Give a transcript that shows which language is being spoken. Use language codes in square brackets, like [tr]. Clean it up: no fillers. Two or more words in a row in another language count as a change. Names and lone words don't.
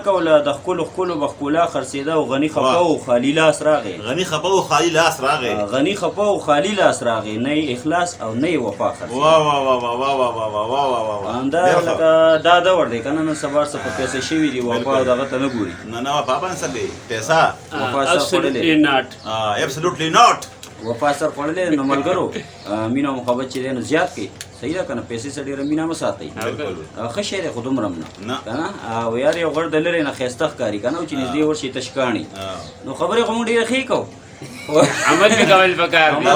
[ps] نه کوله د ښکلو بخکولا خرڅېده او غني خفه او خالي لاس راغی غني خپه او خالي لاس راغی غني خفه او خالي لاس راغی نه یې اخلاص او نه یې وفا خرڅېده واه واه واه واه واه واه واه واه واه واه واه همدا لکه دا دور دی که نه نن سبا څه په پیسې شوي دي وفا او دغه ته نه ګوري نه نه وفا باندې څه کوي پیسه وفا سر خوړلې [en] absolutely not absolutely not [ps] وفا سر خوړلې نو ملګرو مینه او محبت چې دی نو زیات کړي صحیح ده که نه پیسې سره ډېره مینه مه ساتئ بالکل ښه شی دی خو دومره هم نه. نه که نه او یار یو غړ د لرې نه ښایسته ښکاري که نه او چې نږدې ورشي تش کاڼي نو خبرې خو موږ ډېرې ښې کوو عمل به کول پکار دی